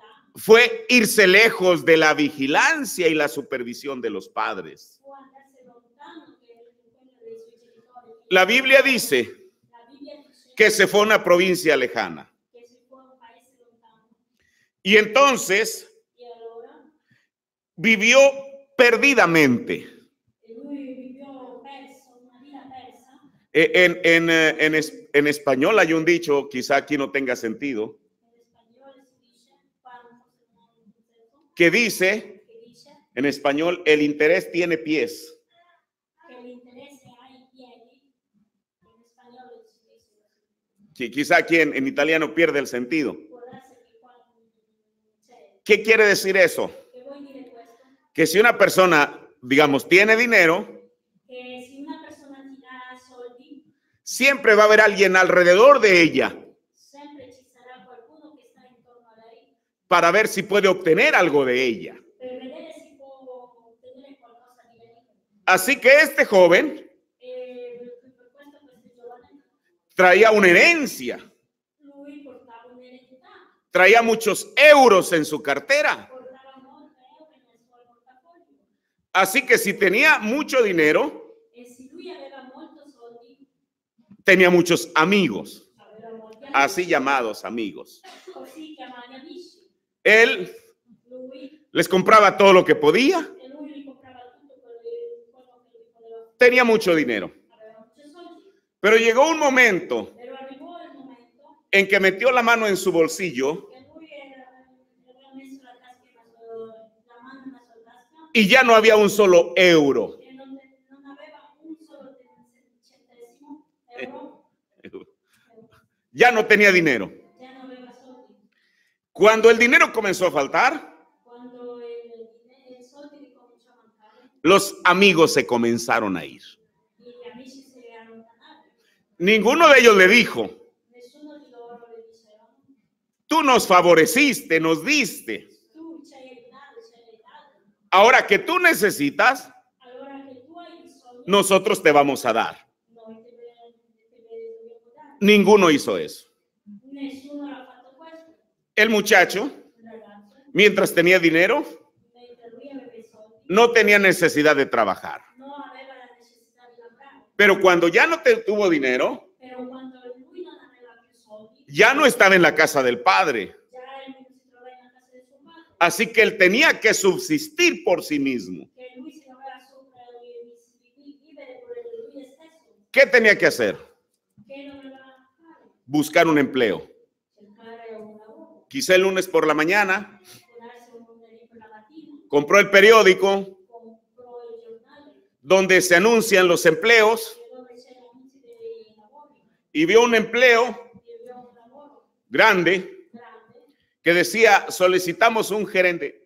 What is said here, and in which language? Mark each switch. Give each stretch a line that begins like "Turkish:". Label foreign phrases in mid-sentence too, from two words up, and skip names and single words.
Spanish: fue irse lejos de la vigilancia y la supervisión de los padres.
Italian: può andarsi lontano che quello dei suoi genitori.
Spanish: La Biblia dice
Italian: La Bibbia dice
Spanish: que se fue a una provincia lejana.
Italian: che si può a un paese lontano.
Spanish: Y entonces
Italian: E allora
Spanish: vivió perdidamente.
Italian: lui vivió perso, una vita persa.
Spanish: En español hay un dicho, quizá aquí no tenga sentido, En español
Italian: si dice,
Spanish: que dice, que dice en español, el interés tiene pies. que el interés hay piedi. En español
Italian: si dice
Spanish: así. Que quizá aquí en italiano pierde el sentido.
Italian: Può darsi che qua c'è.
Spanish: ¿Qué quiere decir eso?
Italian: Che vuol dire questo?
Spanish: Que si una persona, digamos, tiene dinero,
Italian: Che se una persona ti dà soldi,
Spanish: siempre va a haber alguien alrededor de ella
Italian: sempre ci sarà qualcuno che sta intorno a lei
Spanish: para ver si puede obtener algo de ella.
Italian: per vedere se può ottenere qualcosa di lei.
Spanish: Así que este joven
Italian: E per questo questo giovane,
Spanish: traía una herencia,
Italian: lui portava un'eredità,
Spanish: traía muchos euros en su cartera.
Italian: portava molti euro nel suo portafoglio.
Spanish: Así que si tenía mucho dinero,
Italian: E se lui aveva molti soldi,
Spanish: tenía muchos amigos,
Italian: aveva molti
Spanish: así
Italian: amici,
Spanish: llamados amigos.
Italian: così chiamati amici.
Spanish: Él
Italian: Lui,
Spanish: les compraba todo lo que podía,
Italian: e lui gli comprava tutto quello che lui poteva.
Spanish: tenía mucho dinero.
Italian: Aveva molti soldi,
Spanish: Pero llegó un momento
Italian: però arrivò il momento
Spanish: en que metió la mano en su bolsillo
Italian: che lui aveva messo la tasca la mano nella sua tasca
Spanish: y ya no había un solo euro.
Italian: e non aveva un solo centesimo euro,
Spanish: Ya no tenía dinero.
Italian: già non aveva soldi.
Spanish: Cuando el dinero comenzó a faltar,
Italian: Quando i soldi ricominciò a mancare,
Spanish: los amigos se comenzaron a ir.
Italian: gli amici si allontanarono.
Spanish: Ninguno de ellos le dijo,
Italian: Nessuno di loro le diceva,
Spanish: tú nos favoreciste, nos diste.
Italian: tu ci hai aiutato, ci hai aiutato.
Spanish: Ahora que tú necesitas,
Italian: Allora che tu hai bisogno,
Spanish: nosotros te vamos a dar.
Italian: noi te dobbiamo dare.
Spanish: Ninguno hizo eso.
Italian: Nessuno ha fatto questo.
Spanish: El muchacho,
Italian: Il ragazzo,
Spanish: mientras tenía dinero,
Italian: mentre lui aveva i soldi,
Spanish: no tenía necesidad de trabajar.
Italian: non aveva la necessità di lavorare.
Spanish: Pero cuando ya no tuvo dinero,
Italian: Però quando lui non aveva più soldi,
Spanish: ya no estaba en la casa del padre.
Italian: già lui si trovava in casa del suo padre,
Spanish: Así que él tenía que subsistir por sí mismo.
Italian: che lui si doveva vivere per lui stesso.
Spanish: ¿Qué tenía que hacer?
Italian: Che doveva
Spanish: buscar un empleo. Quizá el lunes por la mañana compró el periódico donde se anuncian los empleos y vio un empleo grande que decía: solicitamos un gerente.